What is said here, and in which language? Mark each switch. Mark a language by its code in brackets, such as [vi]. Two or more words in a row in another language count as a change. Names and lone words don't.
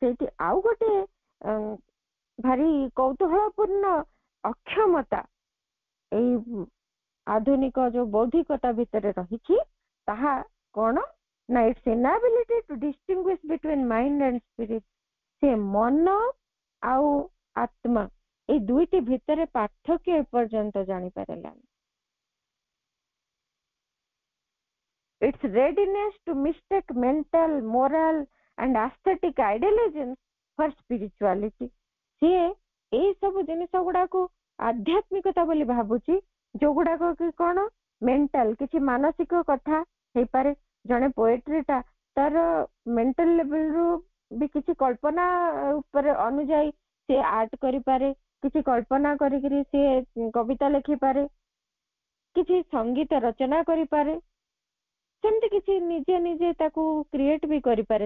[or] ସେଇଠି ଆଉ ଗୋଟେ ଭାରି କୌତୂହଳପୂର୍ଣ୍ଣ ଅକ୍ଷମତା ଏଇ ଆଧୁନିକ ଯୋଉ ବୌଦ୍ଧିକତା ଭିତରେ ରହିଛି ତାହା କଣ ନା [en] its inability to distinguish between mind and spirit. [or] ସେ ମନ ଆଉ ଆତ୍ମା ଏଇ ଦୁଇଟି ଭିତରେ ପାର୍ଥକ୍ୟ ଏପର୍ଯ୍ୟନ୍ତ ଜାଣିପାରିଲାନି। [en] Its readiness to mistake mental, moral and aesthetic idealisms for spirituality। [or] ସିଏ ଏଇ ସବୁ ଜିନିଷ ଗୁଡାକୁ ଆଧ୍ୟାତ୍ମିକତା ବୋଲି ଭାବୁଛି, ଯୋଉଗୁଡାକ କି କଣ ମେଣ୍ଟାଲ କିଛି ମାନସିକ କଥା ହେଇପାରେ। ଜଣେ ପୋଏଟ୍ରିଟା ତାର [en] mental levelରୁ [or] ବି କିଛି କଳ୍ପନା ଉପରେ ଅନୁଯାୟୀ ସେ ଆର୍ଟ କରିପାରେ, କିଛି କଳ୍ପନା କରିକିରି ସିଏ କବିତା ଲେଖିପାରେ, କିଛି ସଙ୍ଗୀତ ରଚନା କରିପାରେ, ସେମିତି କିଛି ନିଜେ ନିଜେ ତାକୁ କ୍ରିଏଟ ବି କରିପାରେ।